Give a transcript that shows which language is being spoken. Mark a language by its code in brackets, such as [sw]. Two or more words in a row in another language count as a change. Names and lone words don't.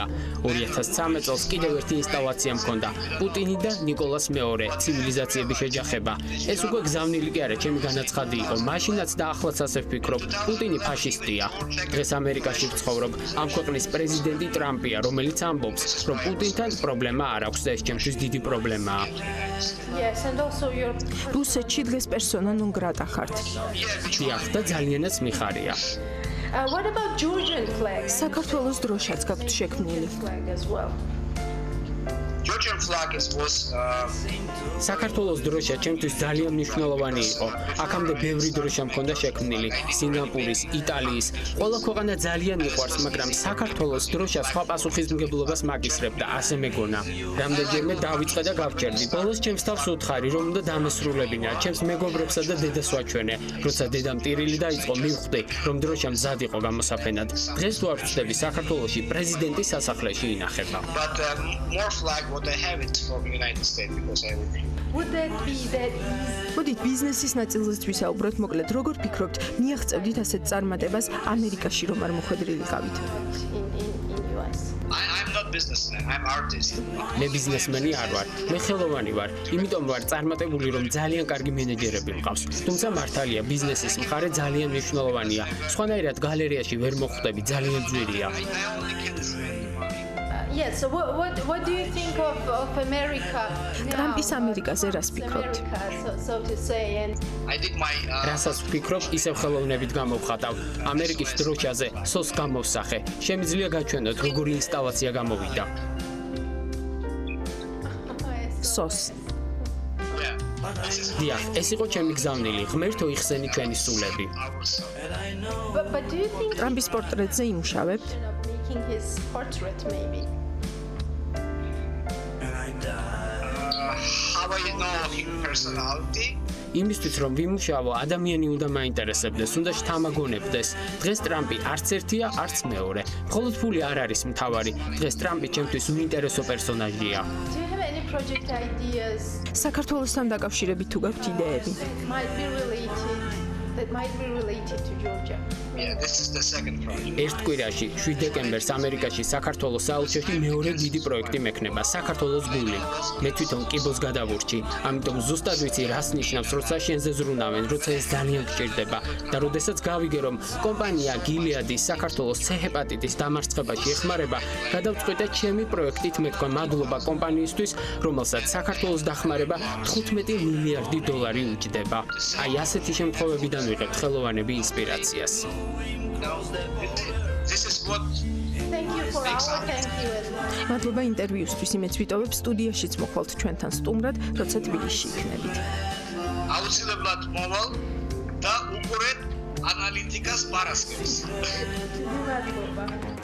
[ka] 2013 წელს კიდევ ერთი ინსტალაცია მქონდა. პუტინი და ნიკოლას მეორე, ცივილიზაციების შეჯახება. ეს უკვე გზავნილი კი არა, ჩემი განაცხადი იყო. მაშინაც და ახლაც ასე ვფიქრობ, პუტინი ფაშისტია. დღეს ამერიკაში ვცხოვრობ. ამ ქვეყნის პრეზიდენტი ტრამპია, რომელიც ამბობს, რომ პუტინთან პრობლემა არ აქვს და ეს ჩემთვის დიდი პრობლემაა. [en] Yes, and also your [ka] რუსეთში დღეს [la] persona non grata [ka] ხართ. დიახ, და ძალიანაც მიხარია. [en] what about Georgian flag? [ka] საქართველოს დროშაც გაქვთ შექმნილი. [en] Flag as well. Georgian flag was [ka] საქართველოს დროშა ჩემთვის ძალიან მნიშვნელოვანი იყო. აქამდე ბევრი დროშა მქონდა შექმნილი, სინგაპურის, იტალიის. ყველა ქვეყანა ძალიან მიყვარს, მაგრამ საქართველოს დროშა სხვა პასუხისმგებლობას მაგისრებდა, ასე მეგონა. რამდენჯერმე დავიწყე და გავჭერდი. ბოლოს ჩემს თავს უთხარი, რომ უნდა დამესრულებინა, ჩემს მეგობრებსა და დედას ვაჩვენე. როცა დედამ ტირილი დაიწყო, მივხვდი, რომ დროშა მზად იყო გამოსაფენად. დღეს თუ არ ვწდები, საქართველოში პრეზიდენტის სასახლეში ინახება. [en] but more flag what I have it from United States because I would Would that be that [ka] მოდით ბიზნესის ნაწილზეც ვისაუბროთ, მოკლედ როგორ ფიქრობთ, მიაღწევდით ასეთ წარმატებას ამერიკაში რომ არ მოხვედრილიყავით? [en] in US? I'm not businessman, I'm artist. [ka] მე ბიზნესმენი არ ვარ, მე ხელოვანი ვარ, იმიტომ ვარ წარმატებული, რომ ძალიან კარგი მენეჯერები მყავს. თუმცა მართალია, ბიზნესის მხარე ძალიან მნიშვნელოვანია. სხვანაირად გალერეაში ვერ მოხვდები, ძალიან ძვირია. [en] I only can say Yes, so what do you think of America? [ka] ტრამპის [en] now? [ka] ამერიკაზე რას ფიქრობთ? [en] America, so to say, and I did my [ka] რასაც ვფიქრობ, ისევ ხელოვნებით გამოვხატავ. ამერიკის დროშაზე სოს გამოვსახე. შემიძლია გაჩვენოთ, როგორი ინსტალაცია გამოვიდა. სოს. [en] yeah. This is [ka] დიახ, ეს იყო ჩემი გზავნილი, ღმერთო იხსენი ჩვენი სულები. [en] but do you think [ka] ტრამპის პორტრეტზე იმუშავებთ? [en] of making his portrait maybe? how I know his personality. [ka] იმისთვის რომ ვიმუშავო, ადამიანი უნდა მაინტერესებდეს, უნდა შთამაგონებდეს. დღეს ტრამპი არც ერთია, არც მეორე. მხოლოდ ფული არ არის მთავარი. დღეს ტრამპი ჩემთვის უინტერესო პერსონაჟია. [en] Do you have any project ideas [ka] საქართველოსთან დაკავშირებით თუ გაქვთ იდეები? [en] that might be related to Georgia? Yeah, this is the second project. [ka] ერთ კვირაში 7 დეკემბერს ამერიკაში საქართველოს საელჩოში მეორე დიდი პროექტი მექნება, საქართველოს გული. მე თვითონ კიბოს გადავურჩი, ამიტომ ზუსტად ვიცი რას ნიშნავს, როცა შენზე ზრუნავენ, როცა ეს ძალიან გჭირდება და როდესაც გავიგე, რომ კომპანია გილიადი საქართველოს C-ჰეპატიტის დამარცხებაში ეხმარება, გადავწყვიტე ჩემი პროექტით მეთქვა მადლობა კომპანიისთვის, რომელსაც საქართველოს დახმარება 15 მილიარდი დოლარი უჯდება. აი ასეთი შემთხვევებიდან ვიღებთ ხელოვანები ინსპირაციას. [en] This is what Thank you for our thank you as well. [ka] მადლობა ინტერვიუსთვის, იმეც ვიტოვებ სტუდიაშიც მოხვალთ ჩვენთან სტუმრად, როცა თბილისში იქნებით. აუცილებლად მოვალ და უყურეთ ანალიტიკას პარასკევს. მადლობა.